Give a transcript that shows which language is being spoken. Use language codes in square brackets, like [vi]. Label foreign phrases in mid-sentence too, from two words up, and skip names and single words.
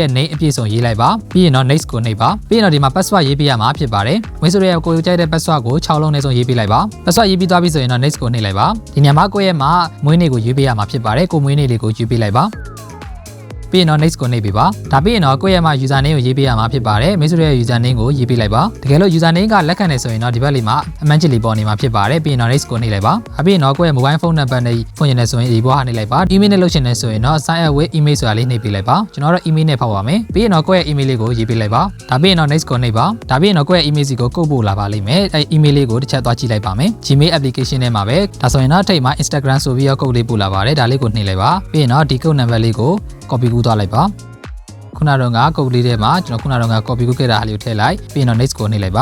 [my] ရဲ့ name အပြည့်စုံရေးလိုက်ပါပြီးရင်တော့ next ကိုနှိပ်ပါပြီးရင်တော့ဒီမှာ password ရေးပေးရမှာဖြစ်ပါတယ်မိတ်ဆွေရဲ့ကိုယ်ကြိုက်တဲ့ password ကို6လုံးနဲ့ဆုံးရေးပေးလိုက်ပါ password ရေးပြီးသွားပြီဆိုရင်တော့ next ကိုနှိပ်လိုက်ပါဒီနေရာမှာကိုယ့်ရဲ့မှာမွေးနေ့ကိုရေးပေးရမှာဖြစ်ပါတယ်ကိုမွေးနေ့လေး ကိုရေးပေးလိုက်ပါပြီးရင်တော့ next ကိုနှိပ်ပေးပါဒါပြီးရင်တော့ကိုယ့်ရဲ့မှာ [en] user name [my] ကိုရေးပေးရမှာဖြစ်ပါတယ်မိတ်ဆွေရဲ့ [en] user name [my] ကိုရေးပေးလိုက်ပါတကယ်လို့ [en] user name [my] ကလက်ခံနေဆိုရင်တော့ဒီဘက်လေးမှာအမှန်ချစ်လေးပေါ်နေ မှာဖြစ်ပါတယ်ပြီးရင်တော့ next ကိုနှိပ်လိုက်ပါပြီးရင်တော့ကိုယ့်ရဲ့ [en] mobile phone number [my] နဲ့ဖွင့်ရနေဆိုရင်ဒီဘွားနှိပ်လိုက်ပါ email နဲ့လုပ်ချင်နေဆိုရင်တော့ [en] sign up with email [my] ဆိုတာလေးနှိပ်ပေးလိုက်ပါကျွန်တော်တို့ email နဲ့ဖောက်ပါမယ်ပြီးရင်တော့ကိုယ့်ရဲ့ email လေးကိုရေးပေးလိုက်ပါဒါပြီးရင်တော့ next ကိုနှိပ်ပါဒါပြီးရင်တော့ကိုယ့်ရဲ့ email စီကိုကုတ်ပို့လာပါလိမ့်မယ်အဲ email လေးကိုတစ်ချက်သွားကြည့်လိုက်ပါမယ် Gmail application ထဲမှာပဲဒါဆိုရင်တော့ထိပ်မှာ Instagram ဆိုပြီးတော့ကုတ်လေးပို့လာပါတယ်ဒါလေးကိုနှိပ်လိုက်ပါပြီးရင်တော့ဒီကုတ် number လေးကို copy ကူးသွားလိုက်ပါခုနကတော့ကုတ်ကလေးထဲမှာကျွန်တော်ခုနကတော့ copy ကူးခဲ့တာလေးကိုထည့်လိုက်ပြီးရင်တော့ next ကိုနှိပ်လိုက်ပါ